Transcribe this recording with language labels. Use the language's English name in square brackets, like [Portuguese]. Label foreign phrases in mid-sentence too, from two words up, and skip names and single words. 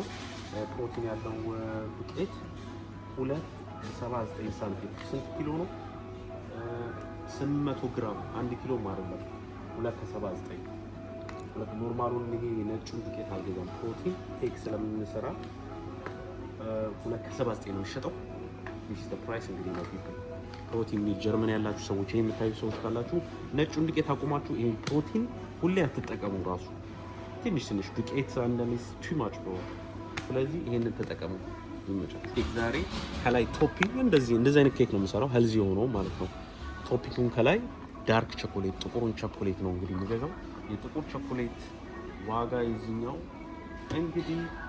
[Amharic] ፕሮቲን ያለው ዱቄት 2.79 ሳንቲም። ስንት ኪሎ ነው? 800 ግራም 1 ኪሎ ማለት ነው። 2.79 ኖርማሉን ይሄ ነጩን ዱቄት አልገዛም። ፕሮቲን ኬክ ስለምንሰራ 2.79 ነው የሚሸጠው። this [English] is the price [Amharic] እንግዲህ ነው people ፕሮቲን ሚል ጀርመን ያላችሁ ሰዎች ይሄን የምታዩ ሰዎች ካላችሁ ነጩን ዱቄት አቁማችሁ ይሄን ፕሮቲን ሁሌ አትጠቀሙ። ራሱ ትንሽ ዱቄት አንዳንዴ [English] too much [Amharic] ነው። ስለዚህ ይሄንን ተጠቀሙ። ይመቻችሁ። ኬክ ዛሬ ከላይ ቶፒንግ እንደዚህ አይነት ኬክ ነው የምሰራው ሄልዚ ሆኖ ማለት ነው። ቶፒንጉን ከላይ [English] dark chocolate [Amharic] ጥቁሩን ቸኮሌት ነው እንግዲህ የምገዛው። የጥቁር ቸኮሌት ዋጋ የዚህኛው እንግዲህ